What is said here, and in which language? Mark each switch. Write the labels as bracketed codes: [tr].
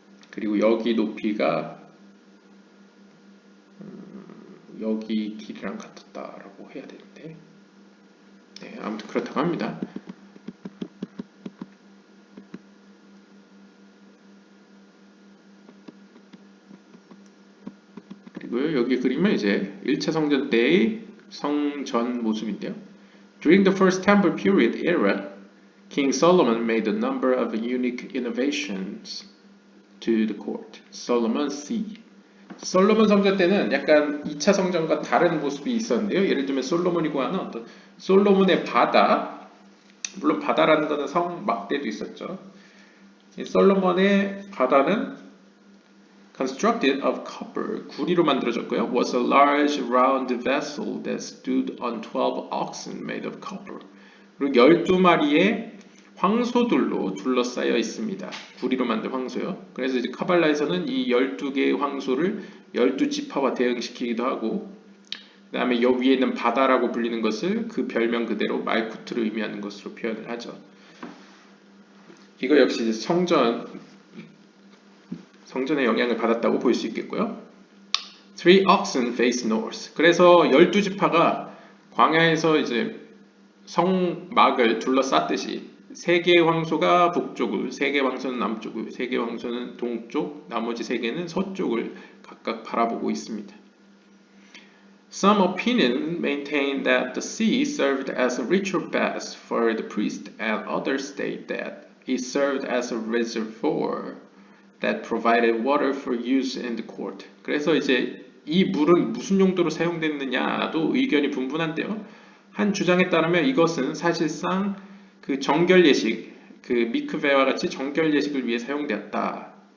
[ko] 그리고 여기 높이가 여기 길이랑 같았다라고 해야 되는데, 네, 아무튼 그렇다고 합니다. 그리고 여기 그림은 이제 1차 성전 때의 성전 모습인데요. [en] During the first temple period era, King Solomon made a number of unique innovations to the court. Solomon C. [ko] 솔로몬 성전 때는 약간 2차 성전과 다른 모습이 있었는데요. 예를 들면 솔로몬이 구하는 어떤 솔로몬의 바다, 물론 바다라는 것은 성 막대도 있었죠. 이 솔로몬의 바다는 [en] constructed of copper, [ko] 구리로 만들어졌고요. [en] Was a large round vessel that stood on 12 oxen made of copper. [ko] 그리고 12마리의 황소들로 둘러싸여 있습니다. 구리로 만든 황소요. 그래서 이제 카발라에서는 이 12개의 황소를 12지파와 대응시키기도 하고, 그 다음에 여 위에 있는 바다라고 불리는 것을 그 별명 그대로 말쿠트를 의미하는 것으로 표현을 하죠. 이거 역시 이제 성전의 영향을 받았다고 볼 수 있겠고요. [en] Three oxen face north. [ko] 그래서 12지파가 광야에서 이제 성막을 둘러쌌듯이 세 개의 황소가 북쪽을, 세 개의 황소는 남쪽을, 세 개의 황소는 동쪽, 나머지 세 개는 서쪽을 각각 바라보고 있습니다. [en] Some opinions maintain that the sea served as a ritual bath for the priest, and others state that it served as a reservoir that provided water for use in the court. [ko] 그래서 이제 이 물은 무슨 용도로 사용됐느냐도 의견이 분분한데요. 한 주장에 따르면 이것은 사실상 그 정결 예식, 그 미크베와 같이 정결 예식을 위해 사용되었다.